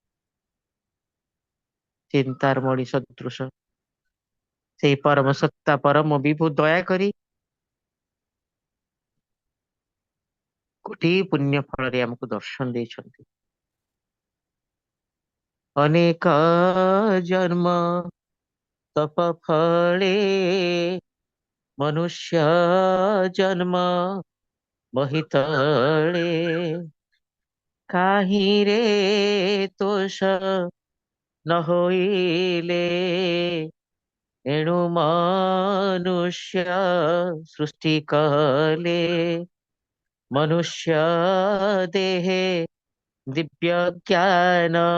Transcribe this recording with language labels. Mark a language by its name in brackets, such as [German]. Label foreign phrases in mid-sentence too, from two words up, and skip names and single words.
[Odia] ଚିନ୍ତାର ମଣି ସଦୃଶ ସେଇ ପରମ ସତ୍ତା ପରମ ବିଭୁ ଦୟାକରି କୋଟି ପୁଣ୍ୟ ଫଳରେ ଆମକୁ ଦର୍ଶନ ଦେଇଛନ୍ତି। ଅନେକ ଜନ୍ମ ତପ ଫଳେ ମନୁଷ୍ୟ ଜନ୍ମ ମୋହିତଳେ କାହିରେ ତୋଷ ନ ହୋଇଲେ ଏଣୁ ମନୁଷ୍ୟ ସୃଷ୍ଟି କଲେ ମନୁଷ୍ୟ ଦେହେ ଦିବ୍ୟ ଜ୍ଞାନ